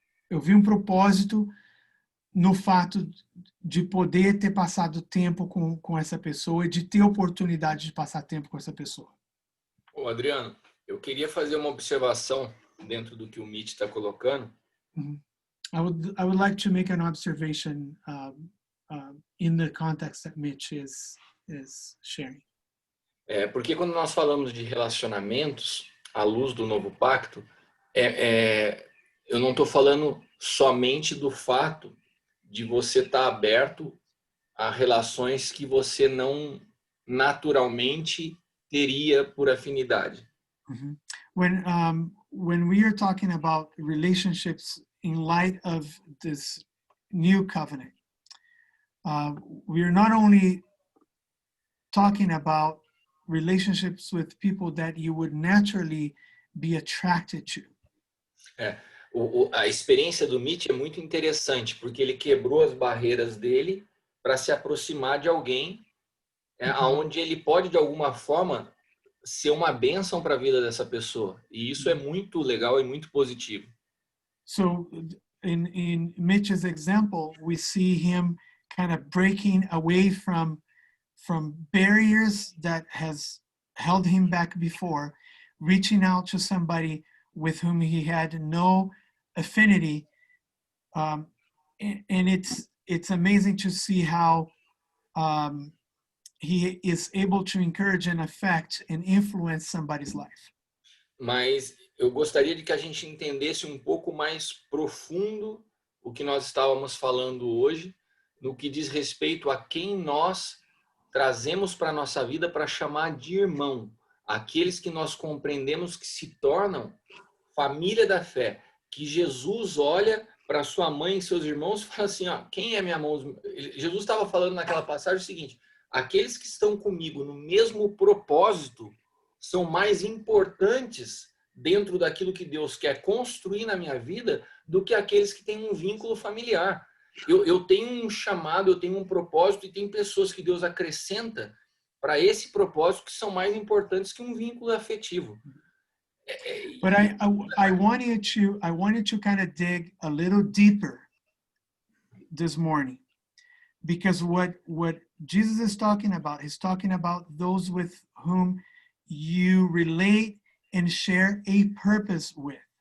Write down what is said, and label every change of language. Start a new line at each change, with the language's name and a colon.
Portuguese: Eu vi um propósito no fato de poder ter passado tempo com essa pessoa e de ter oportunidade de passar tempo com essa pessoa. Ô, Adriano, eu queria fazer uma observação dentro do que o Mitch está colocando.
English: I would like to make an observation in the context that Mitch is sharing.
Portuguese: Porque quando nós falamos de relacionamentos à luz do novo pacto, eu não estou falando somente do fato de você estar aberto a relações que você não naturalmente teria por afinidade.
English: When we are talking about relationships in light of this new covenant, we are not only talking about relationships with people that you would naturally be attracted to.
Portuguese: A experiência do Mitch é muito interessante, porque ele quebrou as barreiras dele para se aproximar de alguém onde ele pode, de alguma forma, ser uma bênção para a vida dessa pessoa. E isso é muito legal e muito positivo.
English: So, in Mitch's example, we see him kind of breaking away from barriers that has held him back before, reaching out to somebody with whom he had no affinity, and it's amazing to see how he is able to encourage and affect and influence somebody's life.
Portuguese: Mas eu gostaria de que a gente entendesse um pouco mais profundo o que nós estávamos falando hoje, no que diz respeito a quem nós trazemos para a nossa vida para chamar de irmão, aqueles que nós compreendemos que se tornam família da fé, que Jesus olha para sua mãe e seus irmãos e fala assim, quem é minha mão? Jesus estava falando naquela passagem o seguinte, aqueles que estão comigo no mesmo propósito são mais importantes dentro daquilo que Deus quer construir na minha vida do que aqueles que têm um vínculo familiar. Eu tenho um chamado, eu tenho um propósito e tem pessoas que Deus acrescenta para esse propósito que são mais importantes que um vínculo afetivo.
English: But I wanted to kind of dig a little deeper this morning, because what Jesus is talking about, he's talking about those with whom you relate and share a purpose with.